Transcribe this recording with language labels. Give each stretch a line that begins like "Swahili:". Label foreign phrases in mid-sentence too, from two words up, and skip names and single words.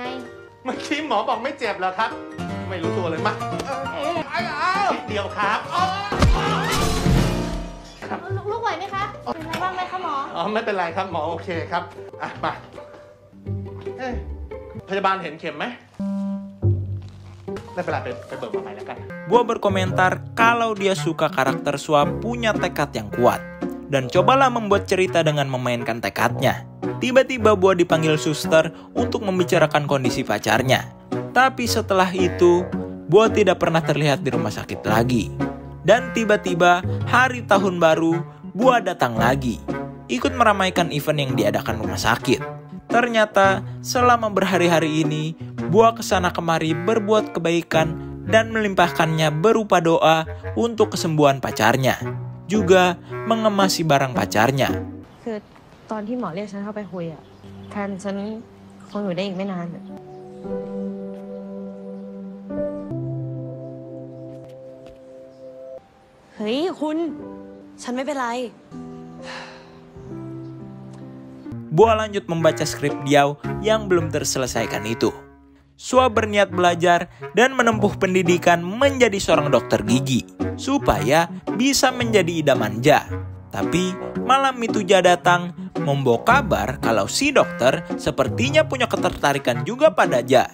Thai: เมื่อกี้หมอบอกไม่เจ็บแล้วครับไม่รู้ตัวเลยมานิดเดียวครับ ลูกไหวไหมคะเป็นไรบ้างไหมคะหมอ ไม่เป็นไรครับหมอโอเคครับมาพยาบาลเห็นเข็มไหมไม่เป็นไรไปเบิกมาใหม่แล้วกัน
Indonesian: Gua berkomentar kalau dia suka karakter Sua punya tekad yang kuat. Dan cobalah membuat cerita dengan memainkan tekadnya. Tiba-tiba Gua dipanggil suster untuk membicarakan kondisi pacarnya. Tapi setelah itu, Gua tidak pernah terlihat di rumah sakit lagi. Dan tiba-tiba hari tahun baru, Gua datang lagi. Ikut meramaikan event yang diadakan rumah sakit. Ternyata selama berhari-hari ini, Gua kesana kemari berbuat kebaikan dan melimpahkannya berupa doa untuk kesembuhan pacarnya. Juga mengemasi barang pacarnya.
Thai: คือตอนที่หมอเรียกฉันเข้าไปคุยอะแทนฉันคงอยู่ได้อีกไม่นานเฮ้ยคุณฉันไม่เป็นไร
Indonesian: Gua lanjut membaca skrip Diao yang belum terselesaikan itu. Sua berniat belajar dan menempuh pendidikan menjadi seorang dokter gigi supaya bisa menjadi idaman Jia. Tapi malam itu Jia datang membawa kabar kalau si dokter sepertinya punya ketertarikan juga pada Jia.